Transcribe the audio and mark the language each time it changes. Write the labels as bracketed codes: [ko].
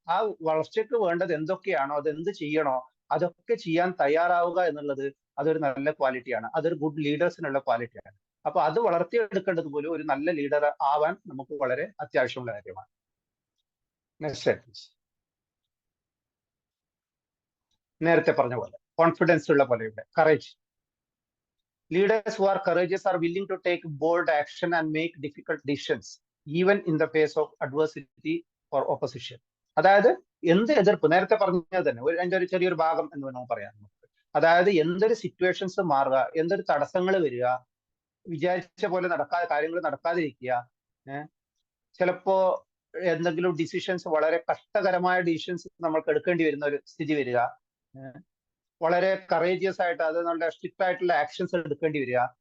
[ml] ആ വളർച്ചയ്ക്ക് വേണ്ടത് എന്തൊക്കെയാണോ, അത് എന്ത് ചെയ്യണോ അതൊക്കെ ചെയ്യാൻ തയ്യാറാവുക എന്നുള്ളത് അതൊരു നല്ല ക്വാളിറ്റിയാണ്. അതൊരു ഗുഡ് ലീഡേഴ്സിനുള്ള ക്വാളിറ്റിയാണ്. അപ്പൊ അത് വളർത്തിയെടുക്കേണ്ടത് പോലും ഒരു നല്ല ലീഡർ ആവാൻ നമുക്ക് വളരെ അത്യാവശ്യമുള്ള കാര്യമാണ്. നേരത്തെ പറഞ്ഞ പോലെ കോൺഫിഡൻസ് ഉള്ള പോലെ ഇവിടെ courage. [en] Leaders who are courageous are willing to take bold action and make difficult decisions even in the face of adversity or opposition. [ml] അതായത് എന്ത് എതിർപ്പ്, നേരത്തെ പറഞ്ഞത് തന്നെ അതിന്റെ ഒരു ചെറിയൊരു ഭാഗം എന്ന് വേണമെങ്കിൽ പറയാം. അതായത് എന്തൊരു സിറ്റുവേഷൻസ് മാറുക, എന്തൊരു തടസ്സങ്ങൾ വരിക, വിചാരിച്ച പോലെ കാര്യങ്ങൾ നടക്കാതിരിക്കുക, ചിലപ്പോ എന്തെങ്കിലും ഡിസിഷൻസ്, വളരെ കഷ്ടകരമായ ഡിസിഷൻസ് നമ്മൾക്ക് എടുക്കേണ്ടി വരുന്ന ഒരു സ്ഥിതി വരിക, വളരെ കറേജിയസ് ആയിട്ട് അത് നല്ല സ്ട്രിക്റ്റ് ആയിട്ടുള്ള ആക്ഷൻസ് എടുക്കേണ്ടി വരിക.